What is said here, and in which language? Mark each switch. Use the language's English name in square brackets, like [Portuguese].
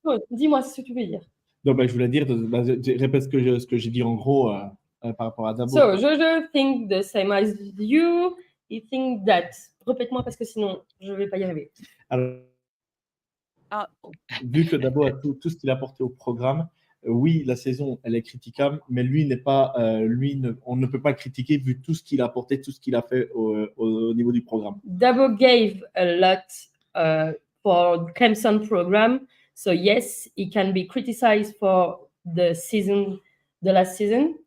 [French] Dis-moi ce que tu veux dire. Donc, je voulais dire, répète ce que j'ai dit en gros par rapport à Dabo. [English] So, Jojo think the same as you. He think that. [French] Répète-moi parce que sinon, je ne vais pas y arriver. Alors, vu que Dabo a tout ce qu'il a apporté au programme, oui, la saison, elle est critiquable, mais lui n'est pas, on ne peut pas le critiquer vu tout ce qu'il a apporté, tout ce qu'il a fait au niveau du programme. [English] Dabo gave a lot for Clemson program, so yes, he can be criticized for the last season.